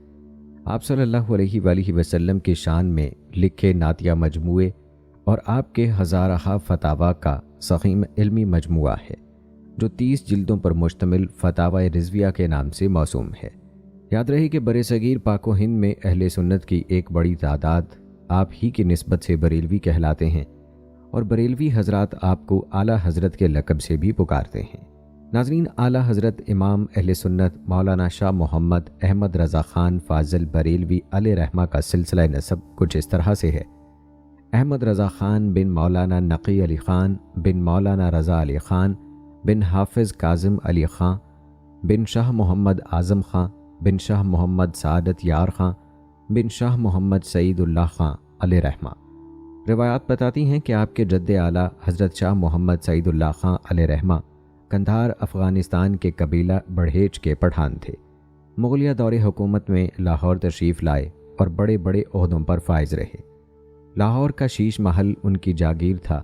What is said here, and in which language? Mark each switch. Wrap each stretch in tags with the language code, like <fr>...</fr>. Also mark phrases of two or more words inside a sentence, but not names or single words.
<ur>آپ</ur> <ar>صلى الله عليه وسلم</ar> <ur>کی شان میں لکھے نعتیہ مجموعے اور آپ کے ہزارہا فتاویٰ کا ضخیم علمی مجموعہ ہے، جو 30 جلدوں پر مشتمل فتاویٰ رضویہ کے نام سے موسوم ہے. یاد رہے کہ برصغیر پاک و ہند میں اہل سنت کی ایک بڑی تعداد آپ ہی کی نسبت سے بریلوی کہلاتے ہیں اور بریلوی حضرات آپ کو اعلیٰ حضرت کے لقب سے بھی پکارتے ہیں. ناظرین، اعلیٰ حضرت امام اہل سنت مولانا شاہ محمد احمد رضا خان فاضل بریلوی علیہ رحمہ کا سلسلہ نسب کچھ اس طرح سے ہے. احمد رضا خان بن مولانا نقی علی خان بن مولانا رضا علی خان بن حافظ کاظم علی خاں بن شاہ محمد اعظم خاں بن شاہ محمد سعادت یار خاں بن شاہ محمد سعید اللہ خاں علیہ رحمہ. روایات بتاتی ہیں کہ آپ کے جد اعلیٰ حضرت شاہ محمد سعید اللہ خاں علیہ رحمہ قندھار افغانستان کے قبیلہ بڑہیج کے پٹھان تھے. مغلیہ دور حکومت میں لاہور تشریف لائے اور بڑے بڑے عہدوں پر فائز رہے. لاہور کا شیش محل ان کی جاگیر تھا.</ur>